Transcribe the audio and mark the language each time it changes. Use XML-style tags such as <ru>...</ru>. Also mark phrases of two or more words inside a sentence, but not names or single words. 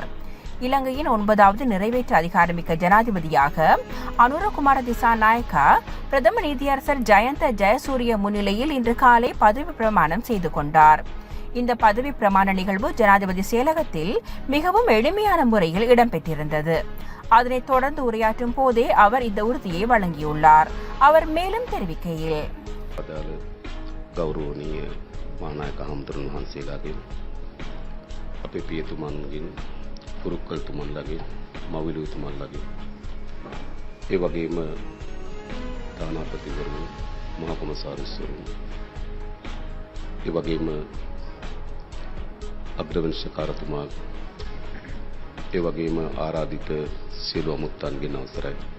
<ta>இலங்கையின் 9வது நிறைவேற்று அதிகாரமிக்க ஜனாதிபதியாக அனுரகுமார திசாநாயக்க பிரதம நீதியரசர் ஜயந்த ஜெயசூரிய முன்னிலையில் இன்று காலை பதவி பிரமாணம் செய்து கொண்டார். இந்த பதவி பிரமாண நிகழ்வு ஜனாதிபதி செயலகத்தில் மிகவும் எளிமையான முறையில் இடம்பெற்றிருந்தது. அதனைத் தொடர்ந்து உரையாற்றும் போதே அவர் இந்த உறுதியை வழங்கியுள்ளார். அவர் மேலும் தெரிவிக்கையில்,</ta> <si>ගෞරවනීය මහානායක හමුදුරුවෝ වහන්සේලාගෙන් අපේ පියතුමන්ගෙන් පුරුක්කල්තුමන්ලාගෙන් මවිලුතුමන්ලාගෙන් ඒ වගේම තානාපතිවරුන් මහා කොමසාරිස්වරුන් ඒ වගේම අග්‍රවංශකාරතුමා ඒ වගේම ආරාධිත සියලු අමුත්තන්ගෙන් අවසරයි.</si>